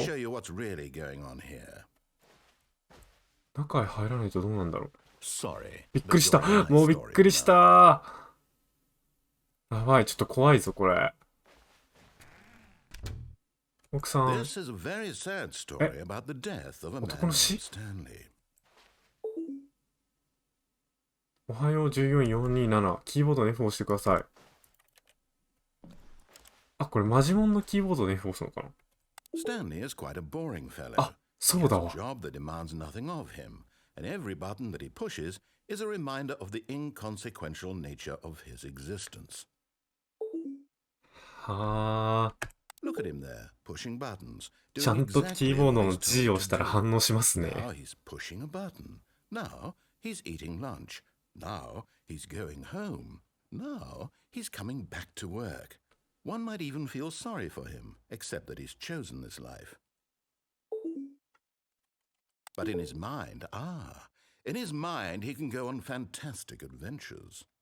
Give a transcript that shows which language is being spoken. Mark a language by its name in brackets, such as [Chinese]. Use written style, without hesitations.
[English] me show you what's really going on here. [Japanese] 中へ入らないとどうなんだろう。 [English] Sorry. [Japanese] びっくりした。もうびっくりした。やばい、ちょっと怖いぞ、これ。奥さん。 [English] This is a very sad story about the death of a man [Japanese] 男の死？ [English] Stanley. [Japanese] おはよう14427。キーボードの F を押してください。あ、これマジモンのキーボードで F を押すのかな？ [English] Stanley is quite a boring fellow. [Japanese] あ、そうだ [English] He [Japanese] わ。 [English] has a job that demands nothing of him, and every button that he pushes is a reminder of the inconsequential nature of his existence. [Japanese] はあ。 [English] Look at him there, pushing buttons. [Japanese] ちゃんとキーボードの G を押したら反応しますね。 [English] Now he's pushing a button. Now he's eating lunch. Now he's going home. Now he's coming back to work. One might even feel sorry for him, except that he's chosen this life. But in his mind, in his mind he can go on fantastic adventures.